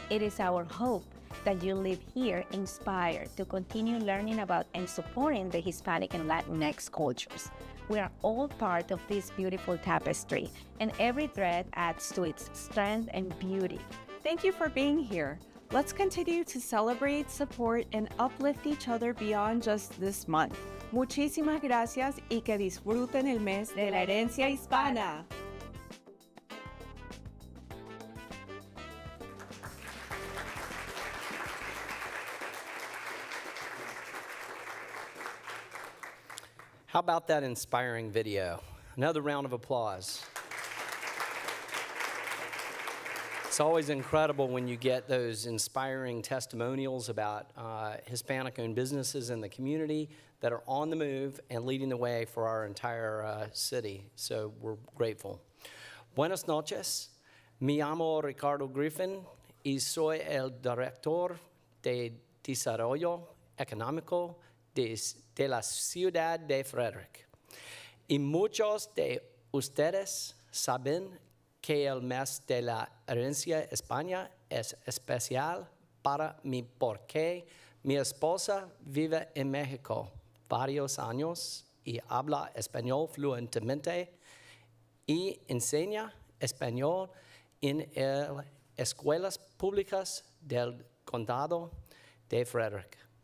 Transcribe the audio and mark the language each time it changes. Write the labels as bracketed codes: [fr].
[en] It is our hope that you live here inspired to continue learning about and supporting the Hispanic and Latinx cultures. We are all part of this beautiful tapestry, and every thread adds to its strength and beauty. Thank you for being here. Let's continue to celebrate, support, and uplift each other beyond just this month. [es] Muchísimas gracias y que disfruten el mes de la herencia hispana. [en] How about that inspiring video? Another round of applause. It's always incredible when you get those inspiring testimonials about Hispanic-owned businesses in the community that are on the move and leading the way for our entire city. So we're grateful. [es] Buenas noches. Me llamo Ricardo Griffin y soy el director de Desarrollo Económico de la ciudad de Frederick. Y muchos de ustedes saben que el mes de la herencia España es especial para mí porque mi esposa vive en México varios años y habla español fluentemente y enseña español en escuelas públicas del condado de Frederick.